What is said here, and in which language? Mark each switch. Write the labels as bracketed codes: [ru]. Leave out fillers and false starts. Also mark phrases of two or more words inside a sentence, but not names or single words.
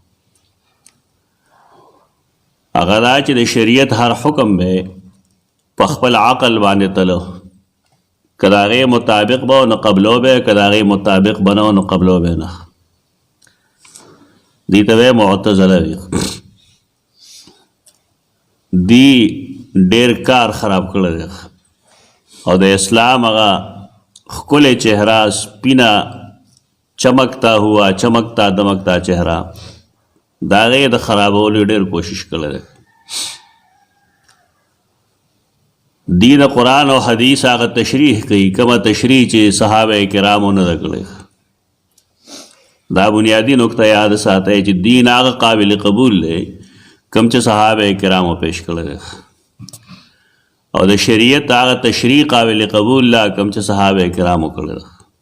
[ps] هغه دا چې د شریعت هر حکم به په خپل عقل باندې تلو، که د هغې مطابق به نو قبلو به، که د هغې مطابق به نه نو قبلو به نه. دې ته به معتزله وي. دی ډېر کار خراب کړی دی، او د اسلام هغه ښکلی چهره، سپینه [ur] چمکتا ہوا چمکتا دمکتا [ps] چهره، د هغې د خرابولو ډېر کوشش کړی دی. دی د قرآن او حدیث هغه تشریح کوي، کومه تشریح چې صحابه کرامو نه ده کړې. دا بنیادی نقطه یاد ساتئ چې دین هغه قابل قبول دی کوم چې صحابه کرامو پیش کړی دی، او د شریعت هغه تشریح قابل قبول لا کوم چې صحابه کرامو کړی دی.